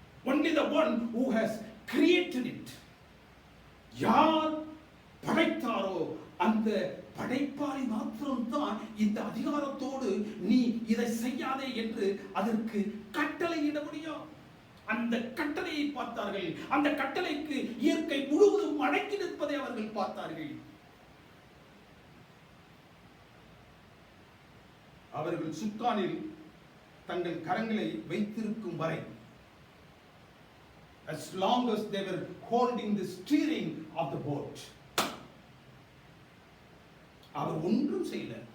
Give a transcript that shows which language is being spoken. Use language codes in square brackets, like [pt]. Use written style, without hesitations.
[en] Only the one who has created it. [ta] யார் படைத்தாரோ அந்த படைப்பாளி மாத்திரம்தான் இந்த அதிகாரத்தோடு நீ இதை செய்யாதே என்று அதற்கு கட்டளையிட முடியும். அந்த கட்டளையை பார்த்தார்கள். அந்த கட்டளைக்கு இயற்கை முழுவதும் அடக்கி நிற்பதை அவர்கள் பார்த்தார்கள். அவர்கள் சுக்கானில் தங்கள் கரங்களை வைத்திருக்கும் வரை, [en] as long as they were holding the steering of the boat, [ta] அவர் ஒன்றும் செய்யல.